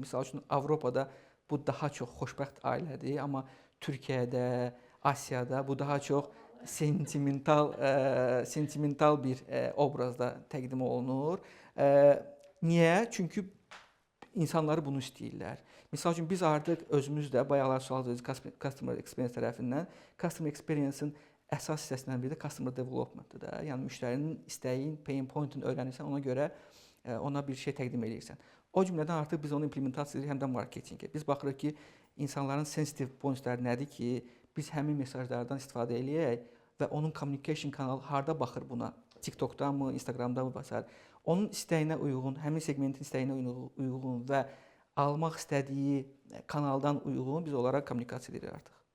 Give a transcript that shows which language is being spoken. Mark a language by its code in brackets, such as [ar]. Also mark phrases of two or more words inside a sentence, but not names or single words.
[az] Misal üçün Avropada bu daha çox xoşbəxt ailədir, amma Türkiyədə, Asiyada bu daha çox sentimental bir obrazda təqdim olunur. Niyə? Çünki İnsanları bunu istəyirlər. Misal üçün biz artıq özümüz də bayaqlar sual verdik [en] customer experience [az] tərəfindən. [en] Customer experience-in [az] əsas hissəsindən biri də [en] customer development-dır [az] da. Yəni müştərinin istəyin, [en] pain point-unu [az] öyrənirsən, ona görə ona bir şey təqdim edirsən. O cümlədən artıq biz onu implementasiya edirik həm də marketinqə. Biz baxırıq ki, insanların [en] sensitive pointləri [az] nədir ki, biz həmin mesajlardan istifadə eləyək və onun communication kanalı harda baxır buna? TikTokdanmı, Instagramdanmı və s. Onun istəyinə uyğun, həmin segmentin istəyinə uyğun və almaq istədiyi kanaldan uyğun biz olaraq kommunikasiya edirik artıq.